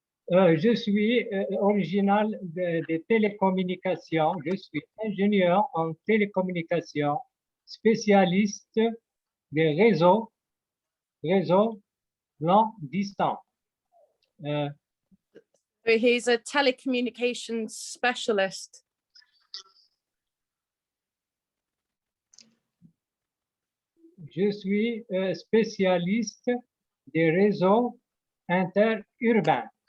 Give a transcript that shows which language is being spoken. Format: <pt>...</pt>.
<fr>Je suis original des télécommunications. Je suis ingénieur en télécommunications, spécialiste des réseaux long distance.</fr> <en>He's a telecommunications specialist.</en> <fr>Je suis spécialiste des réseaux interurbains.</fr>